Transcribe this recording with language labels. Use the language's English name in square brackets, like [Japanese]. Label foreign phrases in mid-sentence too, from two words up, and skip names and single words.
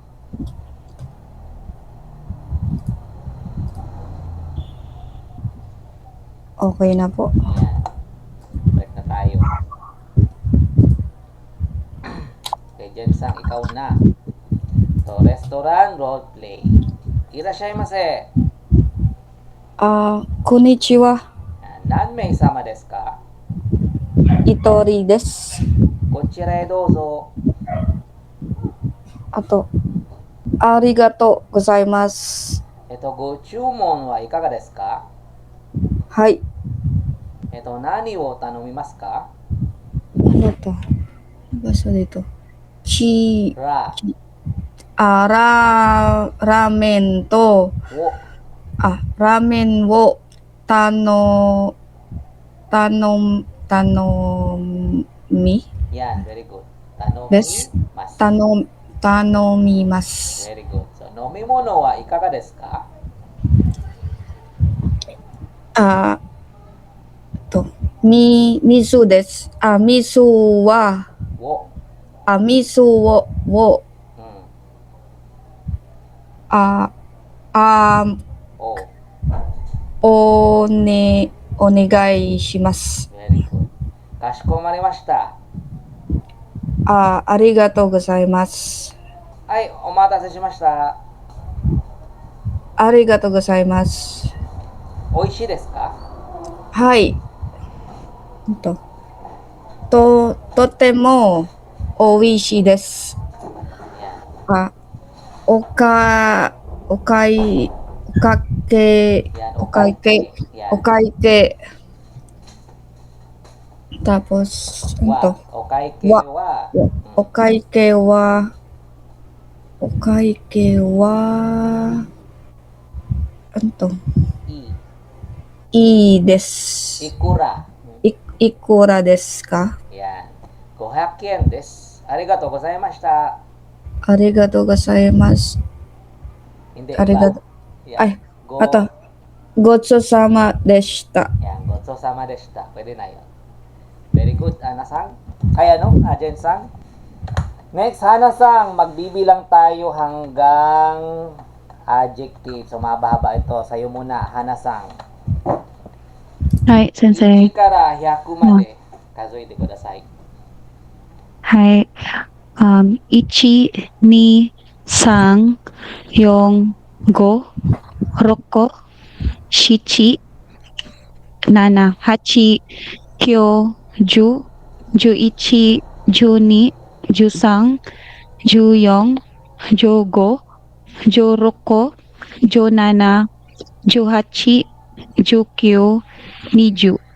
[Filipino] Okay na po. Yan. Balik na tayo. Okay, Jen Sang, ikaw na. [English] So, restaurant roleplay. [Japanese] Irashaimase. Konnichiwa. 何名様ですか? 一人です. こちらへどうぞ. あと、ありがとうございます. ご注文はいかがですか? Hai. 何を頼みますか? [Filipino] Ano to? Ano basa dito? [Japanese] Ra. ラーメンと. Wo. ラーメンを頼み? [Filipino] Yan, [English] very good. [Japanese] です。頼みます. [English] Very good. So, [Japanese] 飲み物はいかがですか? 水です. 水は. Wo. 水を. O. お願いします. [English] Very good. [Japanese] Kashikomarimashita. ありがとうございます. はい、お待たせしました. ありがとうございます. おいしいですか? Hai. とてもおいしいです. [Filipino] Yan. Yan, Okaike. Tapos, ito. [Japanese] Okaike Wa. wa. お会計は, [Filipino] ano to? [Japanese] いです. Ikura. いくらですか? Yan. 500円です. ありがとうございました. ありがとうございます. [Filipino] Hindi. [Japanese] Arigatou. [Filipino] Yan. Ay, [Japanese] Go. ito. ごちそうさまでした. [Filipino] Yan. [Japanese] ごちそうさまでした. [Filipino] Pwede na yun. [English] Very good, [Filipino] Hana-san. [English] Jen-san. Next, Hana-san. [Filipino] Magbibilang tayo hanggang adjective. So, mahaba-haba ito. Sa'yo muna, Hana-san. [English] Hi, sensei. [Japanese] 1から100まで数えてください。はい。1, 2, 3, 4, 5, 6, 7, 7, 8, 9, 10, 11, 12, 13, 14, 15, 16, 17, 18, 19, 20.